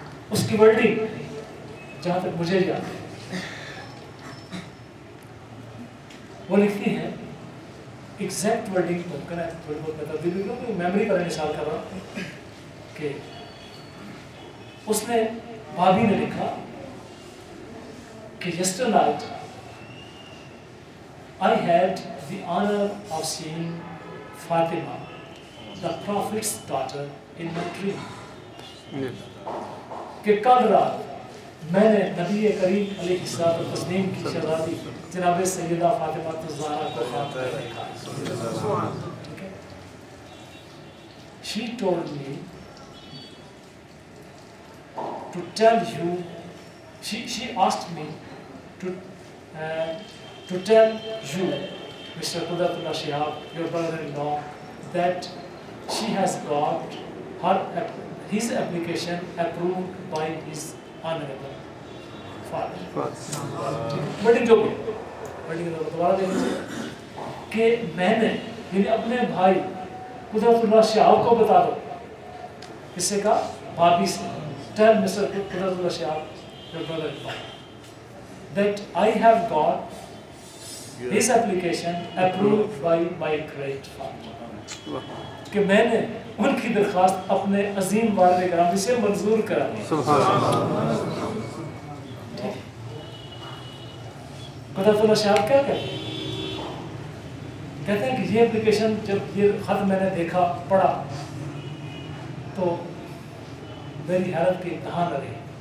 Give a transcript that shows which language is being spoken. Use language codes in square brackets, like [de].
[ur] اس کی ورڈنگ جہاں تک مجھے یاد ہے وہ لکھتی ہے, ایگزیکٹ ورڈنگ ممکن ہے تھوڑی بہت میں تبدیلی کروں, میموری پر مثال کر رہا ہوں کہ اس نے بھابھی نے لکھا کہ [en] yesterday night I had the honor of seeing Fatima, the Prophet's daughter, in my dream. [ur] کہ کل رات میں نے نبی کریم علیہ الصلوۃ والتسلیم کی شہزادی جناب سیدہ فاطمہ الزہرا کو خواب میں دیکھا. [en] She told me to tell you, she asked me to tell you, Mr. Qudratullah Shihab, your brother-in-law, that she has got his application approved by his honorable father. [ur] بڑی جو دوبارہ دیکھیں کہ میں نے یعنی اپنے بھائی قدرت اللہ شہاب کو بتا دو. کس سے کہا؟ بھابھی سے. [en] Tell Mr. Qudrat Ullah Shahab, your brother-in-law, that I have got his application approved by my great father. [ur] کہ میں نے ان کی درخواست اپنے عظیم والد گرامی سے منظور کرا دی. قدرت اللہ شہاب کیا کہتے ہیں کہ یہ اپلیکیشن جب یہ خط میں نے دیکھا پڑھا تو میری حالت کی انتہا نہ رہی.